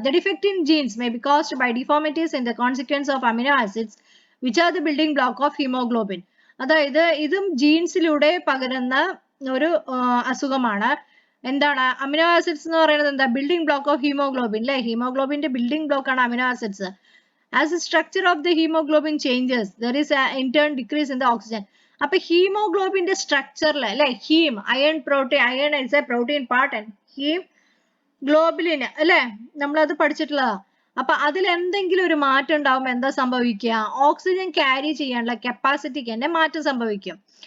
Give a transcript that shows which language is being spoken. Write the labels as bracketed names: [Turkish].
[English] The defect in genes may be caused by deformities in the consequence of amino acids, which are the building block of hemoglobin. [Malayalam] അതായത് ഇതും ജീൻസിലൂടെ പകരുന്ന ഒരു അസുഖമാണ്. എന്താണ് amino acids എന്ന് പറയുന്നത്? എന്താ? ബിൽഡിംഗ് ബ്ലോക്ക് ഓഫ് ഹീമോഗ്ലോബിൻ അല്ലെ? ഹീമോഗ്ലോബിന്റെ ബിൽഡിംഗ് ബ്ലോക്ക് ആണ് amino acids. [English] As the structure of the hemoglobin changes, there is an in turn decrease in the oxygen. [Malayalam] അപ്പൊ ഹീമോഗ്ലോബിന്റെ സ്ട്രക്ചറിൽ അല്ലെ, haem iron protein, [English] iron is a protein part [Malayalam] and haem ഗ്ലോബുലിന് അല്ലെ, നമ്മളത് പഠിച്ചിട്ടുള്ളതാ. അപ്പൊ അതിൽ എന്തെങ്കിലും ഒരു മാറ്റം ഉണ്ടാവുമ്പോൾ എന്താ സംഭവിക്കുക? ഓക്സിജൻ ക്യാരി ചെയ്യാനുള്ള കപ്പാസിറ്റിക്ക് തന്നെ മാറ്റം സംഭവിക്കും.